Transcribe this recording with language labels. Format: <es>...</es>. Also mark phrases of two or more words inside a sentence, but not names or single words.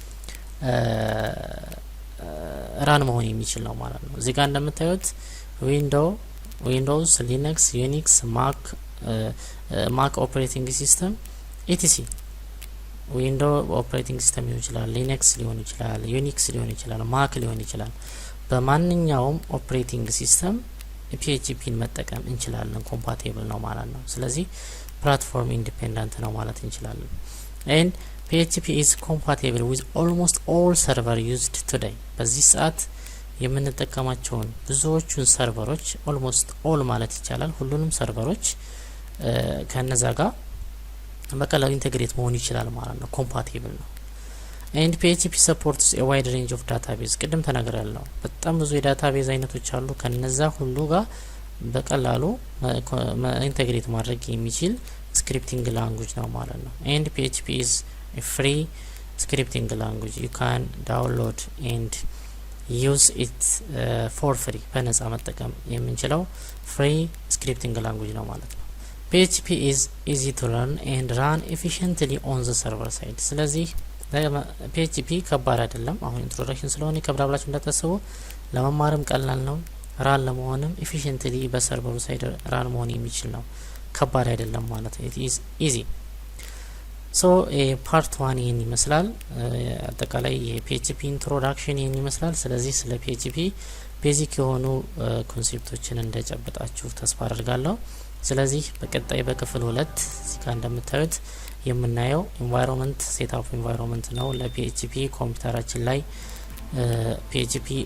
<am>ራን መሆን የሚችል ነው ማለት ነው። እዚህ ጋር እንደምታዩት ዊንዶውስ፣ ሊነክስ፣ ዩኒክስ፣</am> <en>Mac operating system etc Window operating system</en> <am>ሊሆን ይችላል፣ ሊነክስ ሊሆን ይችላል፣ ዩኒክስ ሊሆን ይችላል፣ ማክ ሊሆን ይችላል። በማንኛውም</am> <en>operating system</en> <am>ፒኤችፒን መጠቀም እንችላለን። ኮምፓቲብል ነው ማለት ነው። ስለዚህ</am> <en>platform independent</en> <am>ነው ማለት እንችላለን።</am> <en>And PHP is compatible with almost all server used today</en> <am>በዚህ ሰዓት የምንጠቀማቸውን ብዙዎቹን ሰርቨሮች</am> <en>almost all</en> <am>ማለት ይቻላል ሁሉንም ሰርቨሮች ከነዛ ጋር በቀላሉ ኢንተግሬት መሆን ይችላል ማለት ነው። ኮምፓቲብል ነው።</am> <en>and PHP supports a wide range of database</en> <am>ቅድም ተናግሬያለሁ። በጣም ብዙ የዳታቤዝ አይነቶች አሉ። ከነዛ ሁሉ ጋር በቀላሉ ኢንተግሬት ማድረግ የሚችል</am> <en>scripting language</en> <am>ነው ማለት ነው።</am> <en>and PHP is a free scripting language you can download and use it for free</en> <am>በነጻ መጠቀም የምንችለው</am> <en>free scripting language</en> <am>ነው ማለት ነው።</am> <en>PHP is easy to learn and run efficiently on the server side</en> <am>ስለዚህ PHP ከባድ አይደለም። አሁን ኢንትሮዳክሽን ስለሆነ ከብራ ብላችሁ እንዳታስቡ ለመማርም ቀላል ነው። ራን ለመሆንም ኤፊሽንትሊ በሰርቨሩ ሳይድ ራን መሆን የሚችል ነው። ከባድ አይደለም ማለት ነው።</am> <en>it is easy so part 1</en> <am>ይሄን ይመስላል። አጠቃላይ የፒኤችፒ ኢንትሮዳክሽን ይሄን ይመስላል። ስለዚህ ስለ ፒኤችፒ ቤዚክ የሆኑ ኮንሴፕቶችን እንደጨበጣችሁ ተስፋ አድርጋለሁ። ስለዚህ በቀጣይ በክፍል 2 እዚህ ጋር እንደምታዩት የምናየው</am> <en>environment setup environment</en> <am>ነው። ለፒኤችፒ ኮምፒውተራችን ላይ ፒኤችፒ</am>